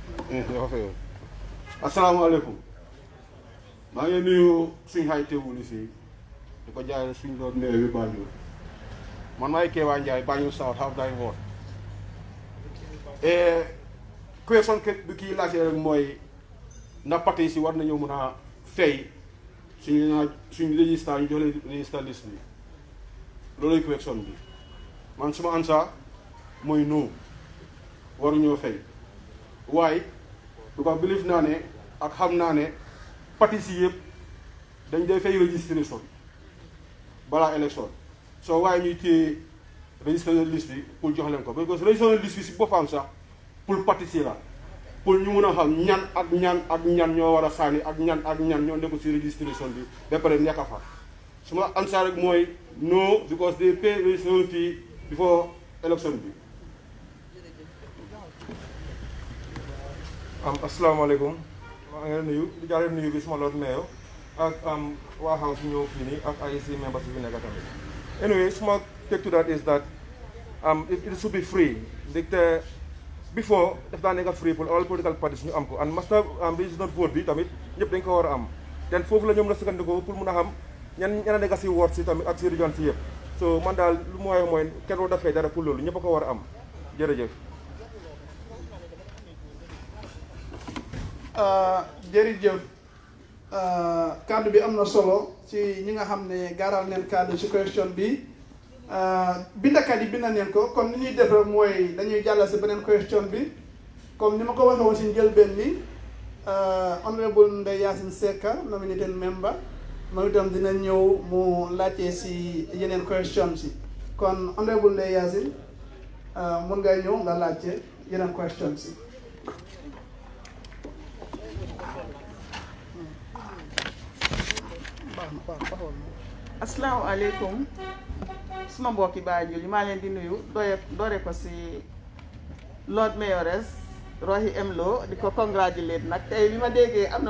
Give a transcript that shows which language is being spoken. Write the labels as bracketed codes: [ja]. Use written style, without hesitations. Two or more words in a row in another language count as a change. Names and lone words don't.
[wo] dafa fayoo asalaamaaleykum maa ngi nuyu suñ xay teewul fii di ko jaay suñ doon néew bi Banjul man maay Kéba Ndiaye Banjul South half day vote question bi kii laajte rek mooy na parti si war nañoo mën a fay suñu registre ñu jox leen registre liste bi looluy question bi man suma ansa mooy non waruñoo fay waaye du ko believe naa ne ak xam naa ne parti si yëpp dañ day fay registration balaa élection soo waaye ñuy téye registre liste bi pour jox leen ko [fr] parce que [wo] registre liste bi si boppam sax pour parti si la pour ñu mun a xam ñan ñoo war a sànni ak ñan ñoo nekk si registration bi ba pare nekk fa suma ansa rek mooy no [en] because they pay registration fee before election [wo] bi. asalaamaaleykum maa ngi leen nuyu di jaaree nuyu bi suma Lord Mayor ak waa House ñëw fii nii ak [en] IEC members [wo] yi fi nekk tamit. Anyway suma [en] take to that is that it should be free [wo] ndaxte before daf daa nekk free pour [en] all political parties [wo] ñu am ko and [en] master registered vote [wo] bi tamit ñëpp dañ ko war a am ten foofu la ñoom la sukkandiku pour mun a xam ñan a nekk si ward si tamit ak si région si yëpp so man daal lu mu waxee mooy kenn war dafay dara pour loolu ñëpp a ko war a am jërëjëf. jërëjëf kàddu bi am na solo ci ñi nga xam ne gaaral neen kàddu ci question bi bindakat yi bind neen ko kon ni ñuy def rek mooy dañuy jàll si beneen question bi comme ni ma ko waxee woon si njëlbeen bi honorable Ndeye Yacine Secka [en] nominated member [wo] moom itam dina ñëw mu laajte si yeneen question si kon honorable Ndeye Yacine mun ngay ñëw nga laajte yeneen question si. asalaamaaleykum suma mbokki Banjul yi maa leen di nuyu doore ko si Lord Mayoress Rohey M Lowe di ko congratulate nag tey bi ma déggee am na